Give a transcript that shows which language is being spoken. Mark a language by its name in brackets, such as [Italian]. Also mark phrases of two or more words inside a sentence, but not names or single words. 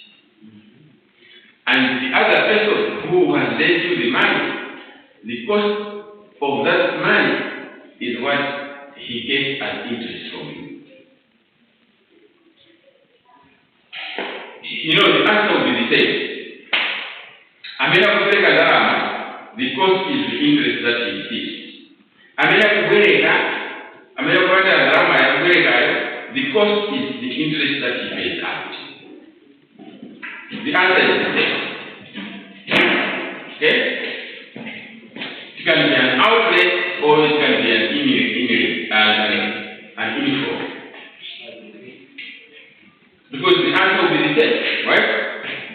[English] And the other person who has lent you the money, the cost of that money is what he gets as interest from you. You know, the answer will be the same. [Nyanja] Amena kupeleka gharama, [English] the cost is the interest that he receives. [Nyanja] Amena kupata gharama ya kupeleka, [English] the cost is the interest that he pays out. The answer is the same. Okay? It can be an outlet or it can be an inflow. Because the answer will be the same, right?